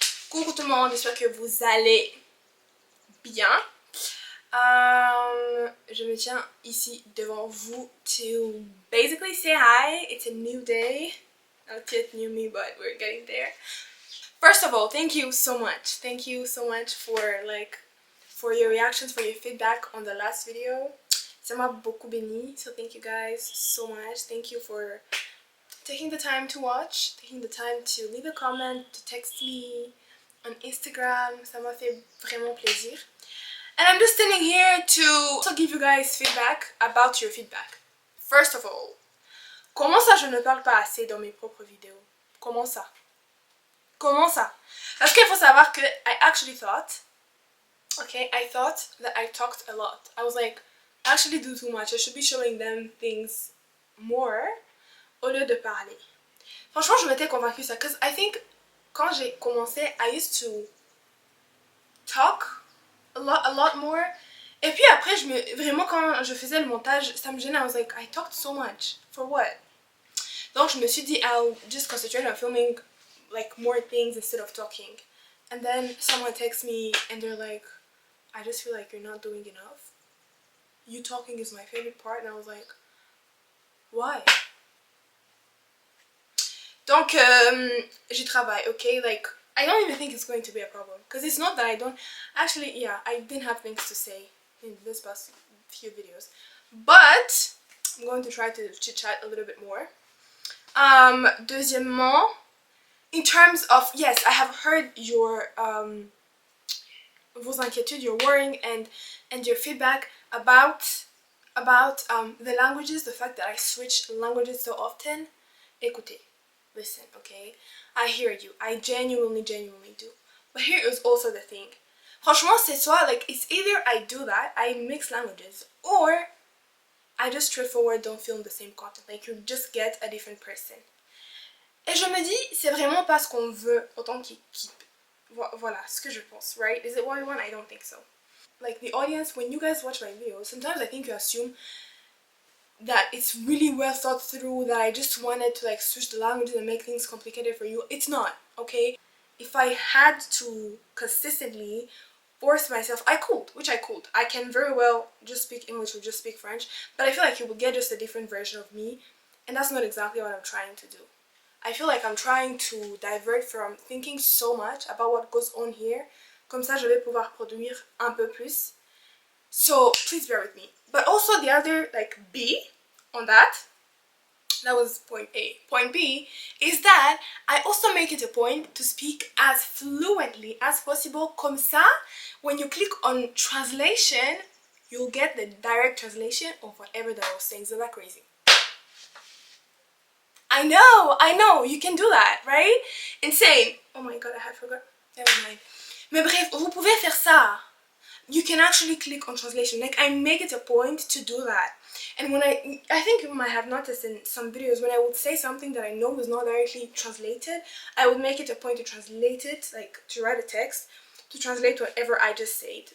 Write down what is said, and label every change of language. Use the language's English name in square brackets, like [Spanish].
[French] Coucou tout le monde, j'espère que vous allez bien. Je me tiens ici devant vous [English] to basically say hi. It's a new day, not yet new me, but we're getting there. First of all, thank you so much. Thank you so much for your reactions, for your feedback on the last video. [French] Ça m'a beaucoup béni, [English] so thank you guys so much. Thank you for taking the time to watch, taking the time to leave a comment, to text me on Instagram. [French] Ça m'a fait vraiment plaisir. [English] And I'm just standing here to also give you guys feedback about your feedback. First of all, [French] comment ça je ne parle pas assez dans mes propres vidéos? Comment ça? Comment ça? Parce qu'il faut savoir que [English] I actually thought Okay, I thought that I talked a lot. I was like, I actually do too much. I should be showing them things more [French] au lieu de parler. Franchement, je m'étais convaincue ça. [English] Because I think [French] quand j'ai commencé, [English] I used to talk a lot more. [French] Et puis après, vraiment quand je faisais le montage, ça me gênait. [English] I was like, I talked so much. For what? [French] Donc je me suis dit, [English] I'll just concentrate on filming like more things instead of talking. And then someone texts me and they're like, I just feel like you're not doing enough. You talking is my favorite part. And I was like, why? [French] Donc j'y travaille, [English] okay? Like I don't even think it's going to be a problem. Because it's not that I don't... Actually, yeah, I didn't have things to say in this past few videos. But I'm going to try to chit-chat a little bit more. [French] Deuxièmement, [English] in terms of... Yes, I have heard your... [French] vos inquiétudes, [English] your worrying and your feedback about the languages, the fact that I switch languages so often. [French] Écoutez, [English] listen, okay? I hear you. I genuinely do. But here is also the thing. [French] Franchement, c'est soit, [English] like, it's either I do that, I mix languages, or I just straightforward don't film the same content. Like, you just get a different person. Et je me dis, c'est vraiment pas ce qu'on veut autant qu'il voilà, ce que je pense, right? Is it what I want? I don't think so. Like, the audience, when you guys watch my videos, sometimes I think you assume that it's really well thought through, that I just wanted to like switch the languages and make things complicated for you. It's not, okay? If I had to consistently force myself, I could, which I could. I can very well just speak English or just speak French, but I feel like you will get just a different version of me, and that's not exactly what I'm trying to do. I feel like I'm trying to divert from thinking so much about what goes on here. [French] Comme ça, je vais pouvoir produire un peu plus. [English] So, please bear with me. But also the other, like, B on that was point A. Point B is that I also make it a point to speak as fluently as possible. [French] Comme ça, [English] when you click on translation, you'll get the direct translation of whatever that I was saying. Isn't that crazy? I know, you can do that, right? Insane. Oh my god, I had forgot. Never mind. [French] Mais bref, vous pouvez faire ça. [English] You can actually click on translation. Like, I make it a point to do that. And when I think you might have noticed in some videos, when I would say something that I know is not directly translated, I would make it a point to translate it, like to write a text, to translate whatever I just said.